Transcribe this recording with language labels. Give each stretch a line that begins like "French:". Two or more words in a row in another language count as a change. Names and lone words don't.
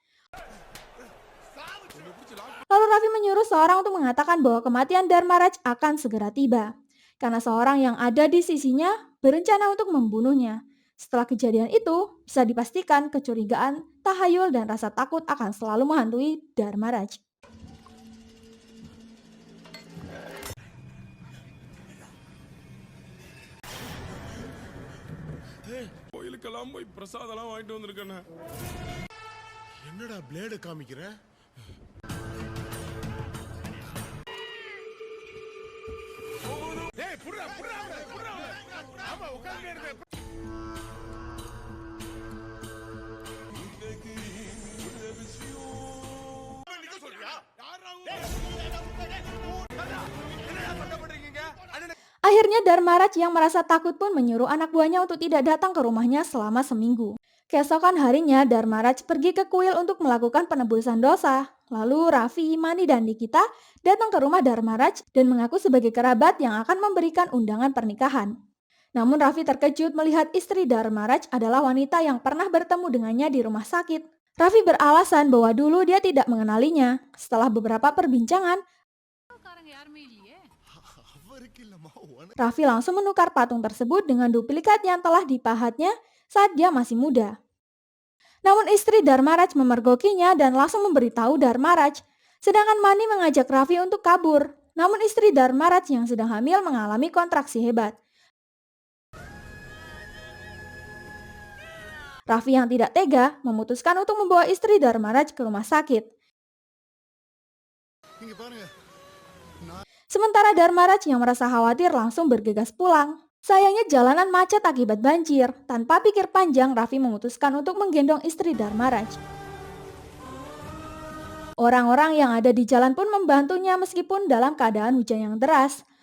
Indonesian: Lalu Raffi menyuruh seorang untuk mengatakan bahwa kematian Dharmaraj akan segera tiba. Karena seorang yang ada di sisinya berencana untuk membunuhnya. Setelah kejadian itu, bisa dipastikan kecurigaan, tahayul, dan rasa takut akan selalu menghantui Dharmaraj.
Tamil: கோயிலுக்கெல்லாம் போய் பிரசாதம்லாம் வாங்கிட்டு வந்திருக்கேண்ணே. என்னடா பிளேட காமிக்கிற? டேய் புடுடா புடுடா புடுடா. ஆமா உட்கார்ந்தே இருக்க.
Indonesian: Akhirnya Dharmaraj yang merasa takut pun menyuruh anak buahnya untuk tidak datang ke rumahnya selama seminggu. Keesokan harinya Dharmaraj pergi ke kuil untuk melakukan penebusan dosa. Lalu Raffi, Mani, dan Nikita datang ke rumah Dharmaraj dan mengaku sebagai kerabat yang akan memberikan undangan pernikahan. Namun Raffi terkejut melihat istri Dharmaraj adalah wanita yang pernah bertemu dengannya di rumah sakit. Raffi beralasan bahwa dulu dia tidak mengenalinya. Setelah beberapa perbincangan,
Tamil: காரங்க யாருமே இல்லையே அவருக்கு இல்லம்மா உனக்கு.
Indonesian: Raffi langsung menukar patung tersebut dengan duplikat yang telah dipahatnya saat dia masih muda. Namun istri Dharmaraj memergokinya dan langsung memberitahu Dharmaraj. Sedangkan Mani mengajak Raffi untuk kabur. Namun istri Dharmaraj yang sedang hamil mengalami kontraksi hebat. Raffi yang tidak tega memutuskan untuk membawa istri Dharmaraj ke rumah sakit.
Tamil: இங்க பாருங்க.
Indonesian: Sementara Dharmaraj yang merasa khawatir langsung bergegas pulang. Sayangnya jalanan macet akibat banjir. Tanpa pikir panjang, Raffi memutuskan untuk menggendong istri Dharmaraj. Orang-orang yang ada di jalan pun membantunya meskipun dalam keadaan hujan yang deras.